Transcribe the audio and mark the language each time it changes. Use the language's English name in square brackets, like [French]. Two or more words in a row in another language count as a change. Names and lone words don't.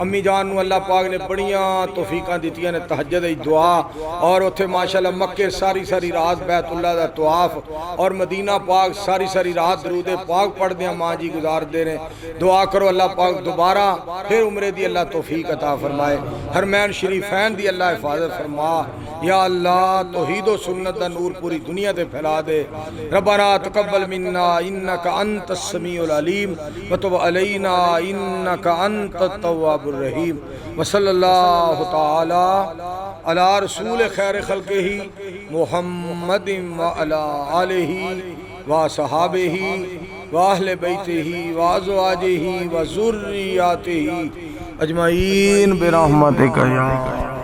[Punjabi] امی جان نوں اللہ پاک نے بڑیاں توفیقاں دتیاں نیں تہجد دی دعا اور اوتھے ماشاءاللہ مکے ساری ساری رات بیت اللہ دا طواف اور مدینہ پاک ساری ساری رات درود پاک پڑھدے ماں جی گزاردے نیں. دعا کرو اللہ پاک دوبارہ فیر عمرے دی اللہ توفیق عطا فرمائے، حرمین شریفین دی اللہ حفاظت فرما. یا اللہ [Arabic] توحيد وسنة [Punjabi] دا نور پوری دنیا تے پھیلا دے. [Arabic] ربنا تقبل منا إنك أنت السميع العليم وتب علينا إنك أنت التواب الرحيم. وصلى الله تعالى على رسوله خير خلقه محمد وعلى آله وصحبه وأهل بيته وأزواجه وذرياته أجمعين برحمتك يا